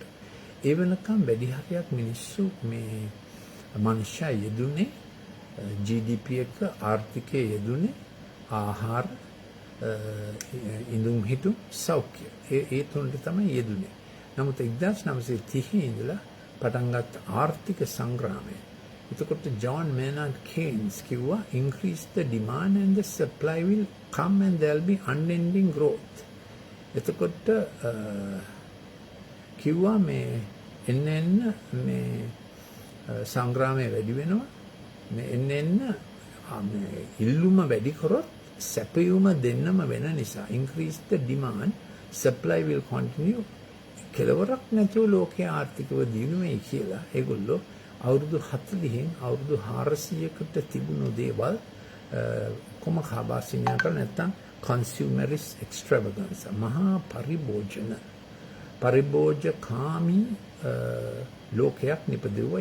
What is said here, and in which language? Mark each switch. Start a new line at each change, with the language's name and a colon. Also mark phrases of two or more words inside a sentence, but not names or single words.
Sinhala: ඒ වෙනකම් වැඩි හරියක් මිනිස්සු මේ මනුෂ්‍ය යෙදුනේ GDP එක ආර්ථිකයේ යෙදුනේ ආහාර ඉඳුම් හිටුම් සෞඛ්‍ය ඒ තුනට තමයි යෙදුනේ. නමුත් 1930 ඉඳලා පටන් ගත්ත ආර්ථික සංග්‍රාමය. එතකොට ජෝන් මේනාඩ් කේන්ස් කිව්වා
English: increase the demand and the supply will come and there'll be unending growth.
Sinhala: එතකොට කිව්වා මේ එන්න මේ සංග්‍රාමය වැඩි වෙනවා. මේ එන්න මේ ඉල්ලුම වැඩි කරොත් සැපයුම දෙන්නම වෙන නිසා
English: increase the demand supply will continue.
Sinhala: කෙලවරක් නැතුව ලෝකයේ ආර්ථිකව දියුණු වෙයි කියලා ඒගොල්ලෝ අවුරුදු 40න් අවුරුදු 400කට තිබුණු දේවල් කොම කාබාසිනිය කර නැත්තම්
English: consumerist extravagance
Sinhala: මහා පරිභෝජකාමී ලෝකයක් නිපදෙව්වා.